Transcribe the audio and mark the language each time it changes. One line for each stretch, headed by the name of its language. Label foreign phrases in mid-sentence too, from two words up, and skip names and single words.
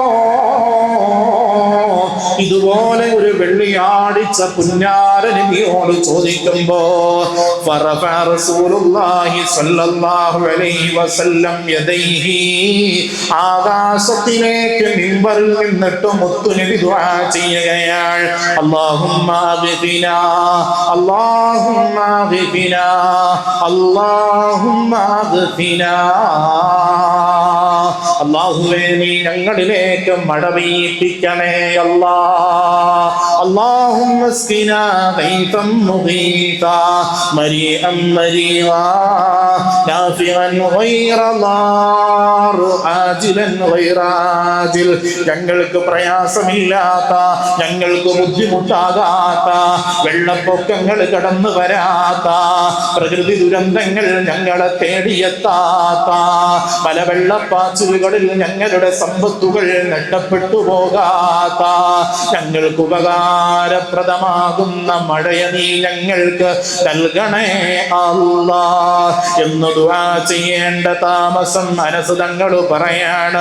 Malayalam: ഇതുപോലെ ഒരു വെള്ളിയാഴ്ച പുന്നാര നബിയോട് ചോദിക്കുമ്പോ
Arabic: فرفع رسول الله صلى الله عليه وسلم يديه,
Malayalam: ആകാശത്തിലേക്ക് മിമ്പറിൽ നിന്നിട്ട് മുത്തുനബി ദുആ ചെയ്യുകയാണ്,
Arabic: اللهم أغثنا، اللهم أغثنا، اللهم أغثنا.
Malayalam: അല്ലാഹുവേ, നീ ഞങ്ങളിലേക്ക് മഴ പെയ്യിപ്പിക്കണേ അല്ലാ.
Arabic: اللهم اسقنا غيثا مغيثا مريئا مريئا نافعا غير ضار عاجلا غير عاجل.
Malayalam: ഞങ്ങൾക്ക് പ്രയാസമില്ലാത്ത, ഞങ്ങൾക്ക് ബുദ്ധിമുട്ടാകാത്ത, വെള്ളപ്പൊക്കങ്ങൾ കടന്നു വരാത്ത, പ്രകൃതി ദുരന്തങ്ങൾ ഞങ്ങളെ തേടിയെത്താത്ത, പല വെള്ളപ്പാച്ചിലുകളിൽ ഞങ്ങളുടെ സമ്പത്തുകൾ നഷ്ടപ്പെട്ടു പോകാത്ത, ഞങ്ങൾക്ക് ഉപകാരപ്രദമാകുന്ന മഴയെ നീ ഞങ്ങൾക്ക് നൽകണേ അല്ലാഹ് എന്ന് ദുആ ചെയ്യേണ്ട താമസം അനസ് തങ്ങൾ പറയാണ്.